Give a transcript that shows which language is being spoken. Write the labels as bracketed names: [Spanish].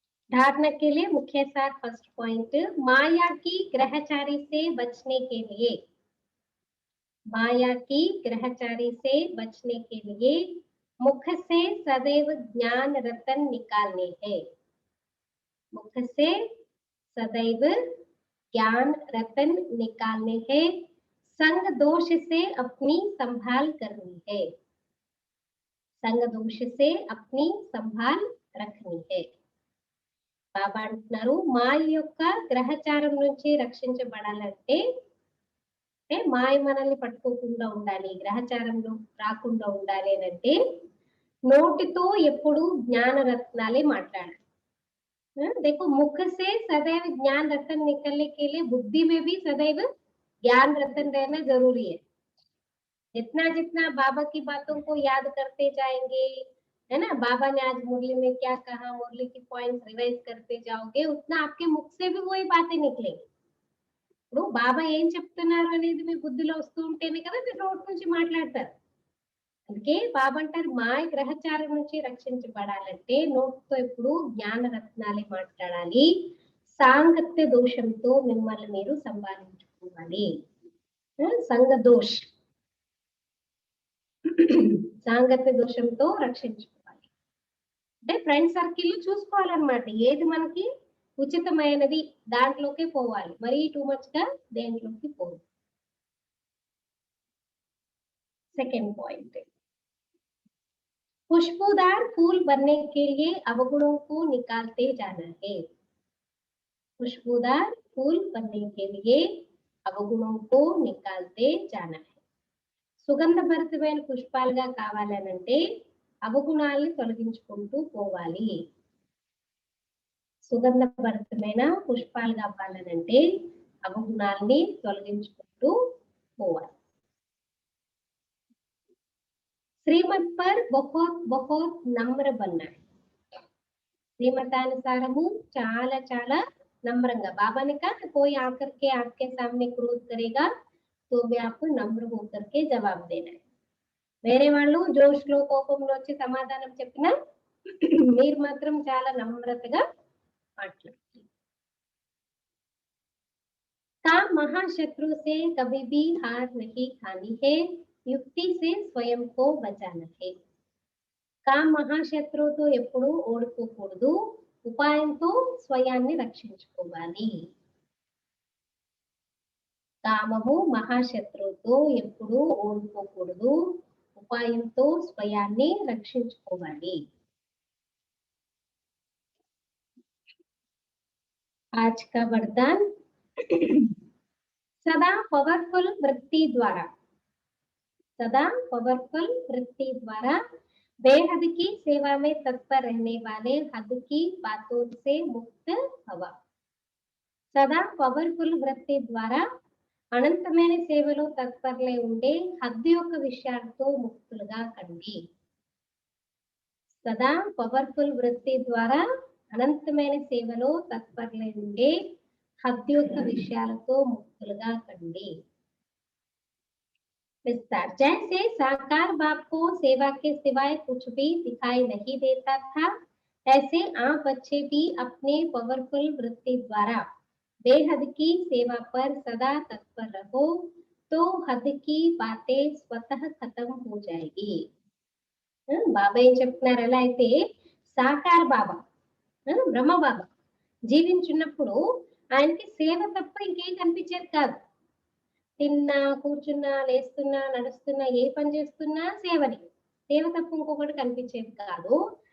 [Hindi] धारणा के लिए मुख्य सार फर्स्ट पॉइंट, माया की ग्रहचारी से बचने के लिए, माया की ग्रहचारी से बचने के लिए मुख से सदैव ज्ञान रतन निकालने हैं, मुख से सदैव ज्ञान रतन निकालने हैं, संग दोष से अपनी संभाल करनी है, संग दोष से अपनी संभाल रखनी है. [Telugu] బాబా అంటున్నారు మాయ యొక్క గ్రహచారం నుంచి రక్షించబడాలంటే మాయ మనల్ని పట్టుకోకుండా ఉండాలి, గ్రహచారంలో రాకుండా ఉండాలి అని అంటే నోటితో ఎప్పుడు జ్ఞాన రత్నాలే మాట్లాడాలి. [Hindi] देखो मुख से सदैव ज्ञान रतन निकलने के लिए बुद्धि में भी सदैव ज्ञान रतन रहना जरूरी है. जितना जितना बाबा की बातों को याद करते जाएंगे, है ना, बाबा ने आज मुरली में क्या कहा, मुरली की पॉइंट्स रिवाइज करते जाओगे, उतना आपके मुख से भी वही बातें निकलेंगी. [Telugu] ఇప్పుడు బాబా ఏం చెప్తున్నారు అనేది మీ బుద్ధిలో వస్తూ ఉంటేనే కదా మీరు నోటి నుంచి మాట్లాడతారు. అందుకే బాబా అంటారు మాయ గ్రహచారం నుంచి రక్షించబడాలంటే నోటితో ఎప్పుడు జ్ఞాన రత్నాలే మాట్లాడాలి, సాంగత్య దోషంతో మిమ్మల్ని మీరు సంపాదించుకోవాలి. సంగ దోష్, సాంగత్య దోషంతో రక్షించుకోవాలి. అంటే ఫ్రెండ్ సర్కిల్ చూసుకోవాలన్నమాట, ఏది మనకి ఉచితమైనది దాంట్లోకి పోవాలి, మరి టూ మచ్ గా దేంట్లోకి పోదు. [Hindi] सेकंड पॉइंट, खुशबूदार फूल बनने के लिए अवगुणों को निकालते जाना है, खुशबूदार फूल बनने के लिए अवगुणों को निकालते जाना है. [Telugu] సుగంధభరితమైన పుష్పాలుగా కావాలనంటే అవగుణాలను తొలగించుకుంటూ పోవాలి. సుగంధభరితమైన పుష్పాలు కావాలనంటే అవగుణాలని తొలగించుకుంటూ పోవాలి. [Hindi] श्रीमत पर बहुत बहुत नम्र बनना है. [Telugu] श्रीमतानुसारము చాలా చాలా नम्रंगा. [Hindi] बाबा ने कहा कोई आकर के आपके सामने क्रोध करेगा तो भी आपको नम्र होकर के जवाब देना है. [Telugu] వేరే వాళ్ళు జోష్లో కోపంలో వచ్చి సమాధానం చెప్పినా మీరు మాత్రం చాలా నమ్రతగా మాట్లాడాలి. [Hindi] काम महाशत्रु से कभी भी हार नहीं खानी है, युक्ति से स्वयं को बचाना है. [Telugu] కామ్ మహాశత్రువుతో ఎప్పుడు ఓడిపోకూడదు, ఉపాయంతో స్వయాన్ని రక్షించుకోవాలి. కామము మహాశత్రువుతో ఎప్పుడు ఓడిపోకూడదు, ఉపాయంతో స్వయాన్ని రక్షించుకోవాలి. [Hindi] आज का वरदान, सदा पावरफुल वृत्ति द्वारा, सदा पावरफुल वृत्ति द्वारा बेहद की सेवा में तत्पर रहने वाले हद की बातों से मुक्त हवा. [Telugu] सदा పవర్ఫుల్ వృత్తి ద్వారా అనంతమైన సేవలో తత్పరలై ఉండే హద్దు యొక్క విషయాలతో ముక్తులుగా కండి. సదా పవర్ఫుల్ వృత్తి ద్వారా అనంతమైన సేవలో తత్పరలై ఉండే హద్దు యొక్క విషయాలతో ముక్తులుగా కండి. [Hindi] विस्तार, जैसे साकार बाप को सेवा के सिवाय कुछ भी दिखाई नहीं देता था, ऐसे आप बच्चे भी अपने पावरफुल वृत्ति द्वारा बेहद की सेवा पर सदा तत्पर रहो तो हद की बातें स्वतः खत्म हो जाएगी. [Telugu] బాబా ఏం చెప్తున్నారు, ఎలా అయితే సాకార్ బాబా బ్రహ్మ బాబా జీవించున్నప్పుడు ఆయనకి సేవ తప్ప ఇంకేం కనిపించేది కాదు. తిన్నా, కూర్చున్నా, లేస్తున్నా, నడుస్తున్నా, ఏ పని చేస్తున్నా సేవని, సేవ తప్ప ఇంకొకటి కనిపించేది కాదు.